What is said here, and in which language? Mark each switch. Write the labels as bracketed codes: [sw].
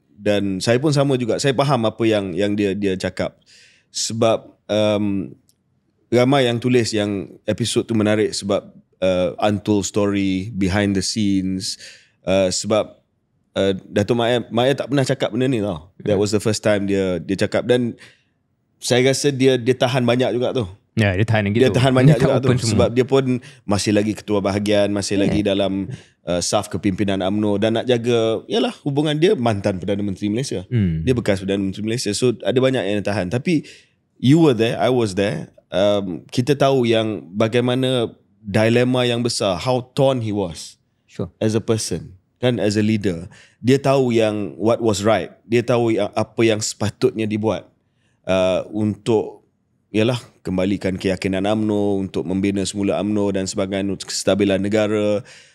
[ms] Dan saya pun sama juga. Saya faham apa yang dia cakap. Sebab ramai yang tulis yang episod tu menarik sebab [en] untold story behind the scenes. [ms] Sebab Datuk Maya tak pernah cakap benda ni tau. [en] That was the first time [ms] dia cakap. Dan saya rasa dia tahan banyak juga tu. Ya, dia tahan gitu. Dia tahan banyak juga tu. Sebab dia pun masih lagi ketua bahagian, masih lagi dalam saf kepimpinan UMNO dan nak jaga, yalah, hubungan dia mantan Perdana Menteri Malaysia. Dia bekas Perdana Menteri Malaysia. So ada banyak yang tahan. Tapi [en] you were there, I was there. [ms] Kita tahu yang bagaimana dilema yang besar, [en] how torn he was as a person. [ms] Kan, [en] as a leader, [ms] dia tahu yang [en] what was right, [ms] dia tahu apa yang sepatutnya dibuat untuk kembalikan keyakinan UMNO, untuk membina semula UMNO dan sebagainya, untuk kestabilan negara.